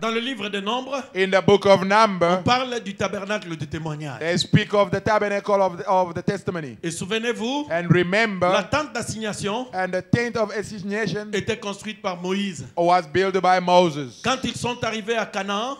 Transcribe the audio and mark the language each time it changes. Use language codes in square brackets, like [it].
[fr] dans le livre de Nombres, [en] in the book of [fr] on [en] Numbers, [fr] parle du tabernacle du témoignage. [en] they speak of the tabernacle of the testimony. [fr] Et souvenez-vous, [en] And [fr] la [en] remember, [fr] tente d'assignation [en] and the tent of assignation [fr] était construite par Moïse. [en] was built by Moses. [fr] Quand ils sont arrivés à Canaan,